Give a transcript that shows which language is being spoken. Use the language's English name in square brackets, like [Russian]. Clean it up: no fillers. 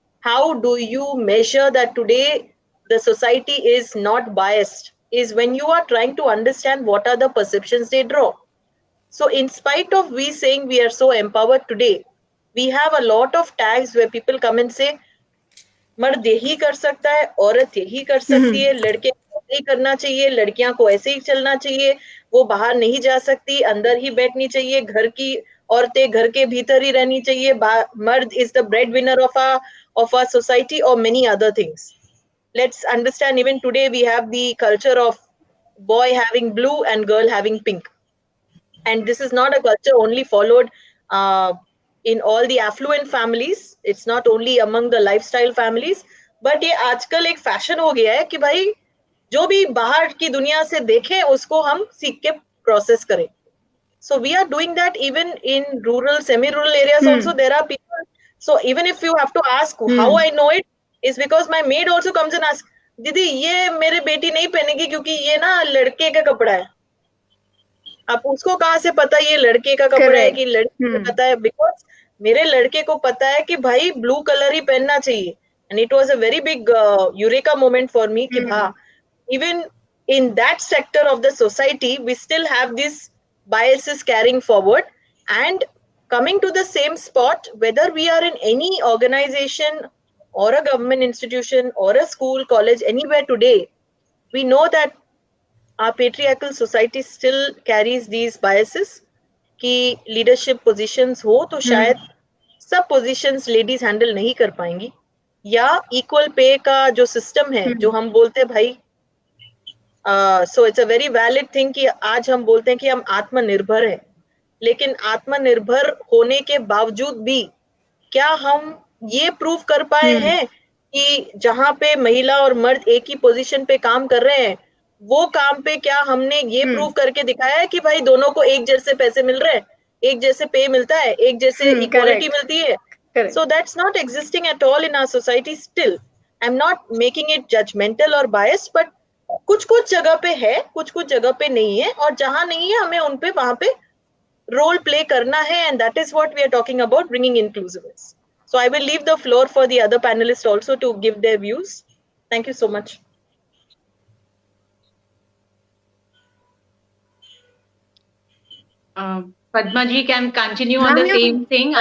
[English] How do you measure that today the society is not biased? Is when you are trying to understand what are the perceptions they draw. So in spite of we saying we are so empowered today, we have a lot of tags where people come and say, [Hindi] मर्द यही कर सकता है, औरत यही कर सकती है, लड़के को ऐसे ही करना चाहिए, लड़कियां को ऐसे ही चलना चाहिए, वो बाहर नहीं जा सकती, अंदर ही बैठनी चाहिए, घर की औरतें घर के भीतर ही रहनी चाहिए, मर्द [English] is the breadwinner of our society, or many other things. Let's understand, even today we have the culture of boy having blue and girl having pink. And this is not a culture only followed in all the affluent families. It's not only among the lifestyle families, but [Hindi] ये आजकल एक fashion हो गया है कि भाई जो भी बाहर की दुनिया से देखें उसको हम सीख के प्रोसेस करें. [English] So we are doing that even in rural, semi-rural areas also. There are people. So even if you have to ask how I know it, is because my maid also comes and asks, [Hindi] दीदी ये मेरे बेटी नहीं पहनेगी क्योंकि ये ना लड़के का कपड़ा है. अब उसको कहाँ से पता ये लड़के का कपड़ा है कि लड़की को पता है? बिकॉज मेरे लड़के को पता है कि भाई ब्लू कलर ही पहनना चाहिए. [English] and it was a very big eureka moment for me [Hindi] कि हाँ, [English] even in that sector of the society we still have these biases carrying forward. And coming to the same spot, whether we are in any organization or a government institution or a school, college, anywhere today, we know that our patriarchal society still carries these biases [Hindi] कि leadership positions हो तो शायद सब positions ladies handle नहीं कर पाएंगी, या equal pay का जो system है जो हम बोलते हैं भाई, [English] so it's a very valid thing [Hindi] कि आज हम बोलते हैं कि हम आत्मनिर्भर हैं, लेकिन आत्मनिर्भर होने के बावजूद भी क्या हम ये प्रूव कर पाए हैं कि जहां पे महिला और मर्द एक ही पोजीशन पे काम कर रहे हैं, वो काम पे क्या हमने ये प्रूव करके दिखाया है कि भाई दोनों को एक जैसे पैसे मिल रहे हैं, एक जैसे पे मिलता है, एक जैसे इक्वालिटी मिलती है? [English] So that's not existing at all in our society still. I'm not making it judgmental or biased, but [Hindi] कुछ जगह पे है, कुछ जगह पे नहीं है, और जहां नहीं है हमें उन पे वहां पे रोल प्ले करना है. [English] And that is what we are talking about, bringing inclusiveness. So I will leave the floor for the other panelists also to give their views. Thank you so much. Padma ji can continue on the same thing.